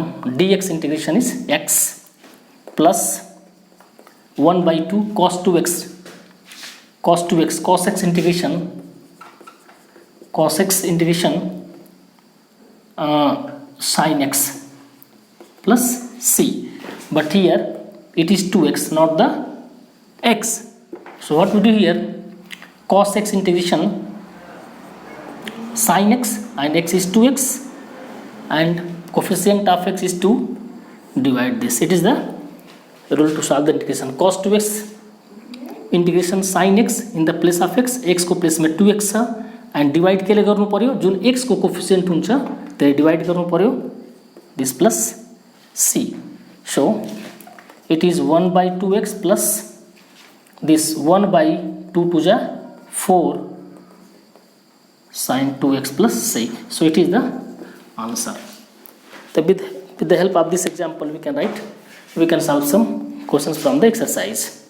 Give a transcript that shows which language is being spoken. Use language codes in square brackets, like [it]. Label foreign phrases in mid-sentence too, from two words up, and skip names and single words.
[en] Dx integration is x plus 1 by 2 cos 2x cos x integration sin x plus c, but here it is 2x not the x. So what we do here, cos x integration sin x and x is 2x and coefficient of x is 2, divide this. It is the rule to solve the integration. Cos 2x integration sin x in the place of x [ne] को प्लेस में 2x छ [en] and divide [ne] केले गर्नु पर्यो, जुन x को कोफिसिएंट हुन्छ त्यसले डिवाइड गर्नु पर्यो [en] this plus c. so it is 1 by 2x plus this 1 by 2 to the 4 sin 2x plus c. So it is the answer. So with the help of this example we can solve some questions from the exercise.